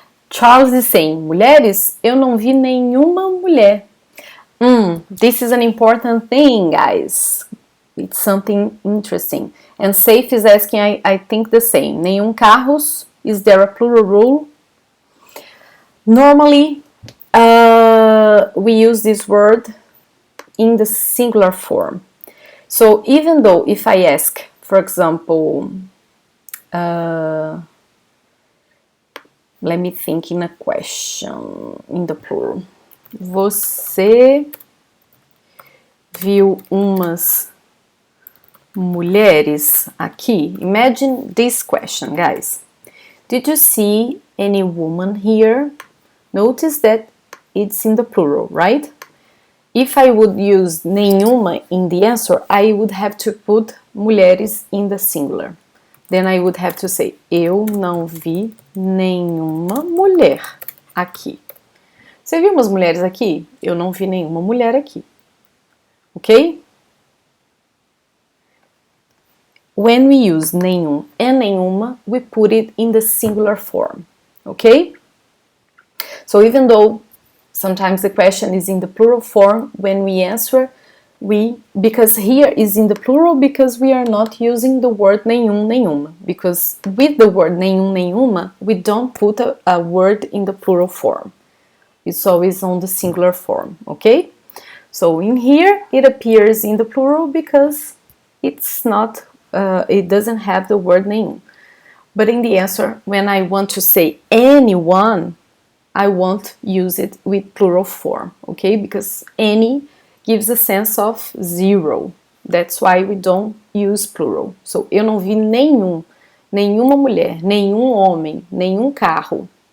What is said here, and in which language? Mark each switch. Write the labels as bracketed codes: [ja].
[en] Charles is saying, [pt] mulheres, eu não vi nenhuma mulher. [en] This is an important thing, guys. It's something interesting. And Safe is asking, I think the same. [pt] Nenhum carros. [en] Is there a plural rule? Normally, we use this word in the singular form. So even though if I ask, for example, let me think in a question in the plural. [pt] Você viu umas mulheres aqui? [en] Imagine this question, guys. Did you see any woman here? Notice that it's in the plural, right? If I would use nenhuma in the answer, I would have to put mulheres in the singular. Then I would have to say, [pt] eu não vi nenhuma mulher aqui. Você viu umas mulheres aqui? Eu não vi nenhuma mulher aqui. [en] Ok? When we use nenhum and nenhuma, we put it in the singular form. Okay? So even though sometimes the question is in the plural form, when we answer, because here is in the plural because we are not using the word nenhum, nenhuma. Because with the word nenhum, nenhuma, we don't put a word in the plural form. It's always on the singular form, okay? So in here, it appears in the plural because it's not, it doesn't have the word nenhum. But in the answer, when I want to say anyone, I won't use it with plural form, okay? Because any gives a sense of zero. That's why we don't use plural. [pt] So, eu não vi nenhum, nenhuma mulher, nenhum homem, nenhum carro.